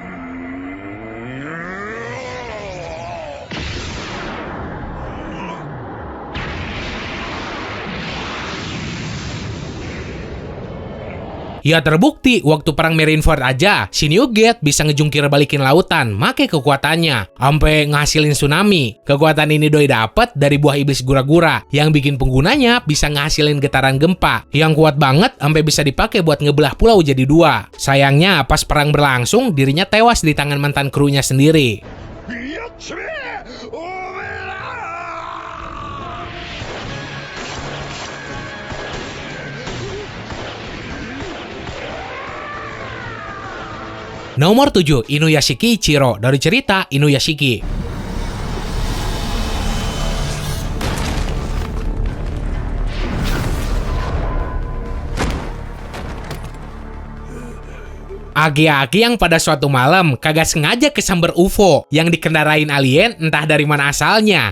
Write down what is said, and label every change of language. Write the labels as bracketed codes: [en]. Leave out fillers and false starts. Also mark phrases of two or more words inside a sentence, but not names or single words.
[id] Ya terbukti, waktu perang Marineford aja, si Newgate bisa ngejungkir balikin lautan, make kekuatannya, sampai ngasilin tsunami. Kekuatan ini Doi dapet dari buah iblis gura-gura, yang bikin penggunanya bisa ngasilin getaran gempa, yang kuat banget sampai bisa dipakai buat ngebelah pulau jadi dua. Sayangnya, pas perang berlangsung, dirinya tewas di tangan mantan krunya sendiri. [ja] やっちめおめえら [id] Nomor 7, Inuyashiki Ichiro dari cerita Inuyashiki. Aki-aki yang pada suatu malam kagak sengaja kesamber UFO yang dikendarain alien entah dari mana asalnya.